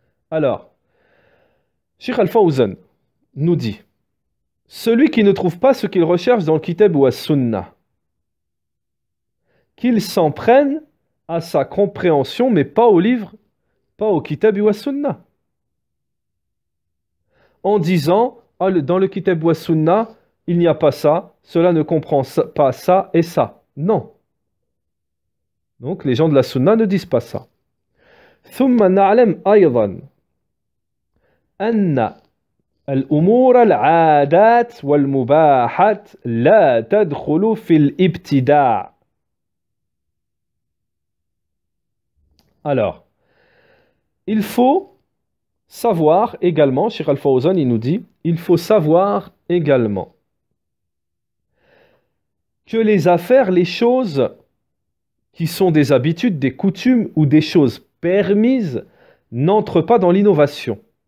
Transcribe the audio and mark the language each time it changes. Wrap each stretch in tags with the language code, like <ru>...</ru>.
<fr>Alors, Cheikh Al-Fawzan nous dit, celui qui ne trouve pas ce qu'il recherche dans le Kitab wa Sunna, qu'il s'en prenne à sa compréhension, mais pas au livre, pas au Kitab wa Sunna. En disant, ah, dans le Kitab wa Sunna, il n'y a pas ça, cela ne comprend pas ça et ça. Non. Donc les gens de la Sunna ne disent pas ça.</fr> <ar>ثم نعلم أيضا أن الأمور العادات والمباحات لا تدخل في الابتداع.</ar> <fr>Alors, il faut savoir également, Cheikh Al-Fawzan, il nous dit, il faut savoir également que les affaires, les choses qui sont des habitudes, des coutumes ou des choses permises n'entrent pas dans l'innovation.</fr>